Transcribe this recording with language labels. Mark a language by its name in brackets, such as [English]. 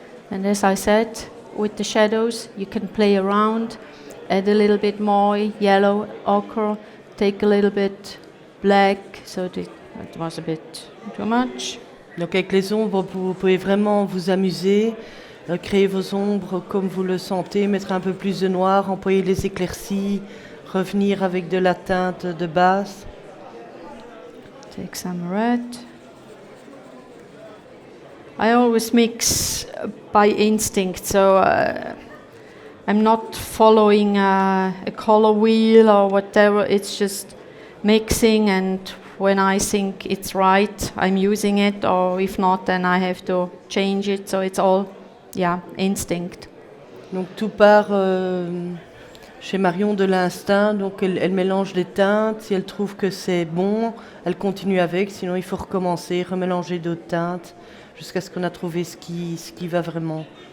[English] And as I said, with the shadows, you can play around, add a little bit more yellow ochre, take a little bit black, so that it was a bit too much. [French] Donc avec les ombres, vous pouvez vraiment vous amuser, créer vos ombres comme vous le sentez, mettre un peu plus de noir, employer les éclaircies, revenir avec de la teinte de base. [English] Take some red. I always mix by instinct, so I'm not following a color wheel or whatever. It's just mixing, and when I think it's right, I'm using it, or if not, then I have to change it. So it's all, instinct. [French] Donc tout part chez Marion de l'instinct, donc elle mélange les teintes, si elle trouve que c'est bon, elle continue avec, sinon il faut recommencer, remélanger d'autres teintes, jusqu'à ce qu'on a trouvé ce qui va vraiment.